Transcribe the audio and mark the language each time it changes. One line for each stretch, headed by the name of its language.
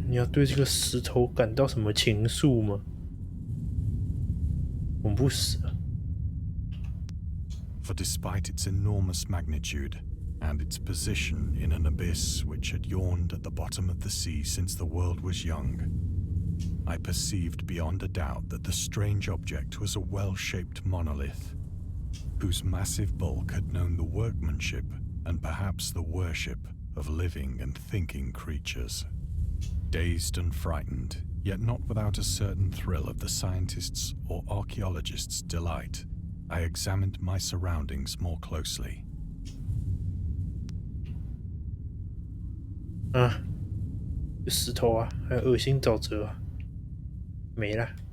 Chinese: 你要对这个石头感到什么情愫吗？恐怖死了！
English: For despite its enormous magnitude and its position in an abyss which had yawned at the bottom of the sea since the world was young, I perceived beyond a doubt that the strange object was a well-shaped monolith, whose massive bulk had known the workmanship and perhaps the worship of living and thinking creatures. Dazed and frightened, yet not without a certain thrill of the scientist's or archaeologist's delight, I examined my surroundings more closely.
Chinese: 啊，有石头啊，还有恶心沼泽啊，没了。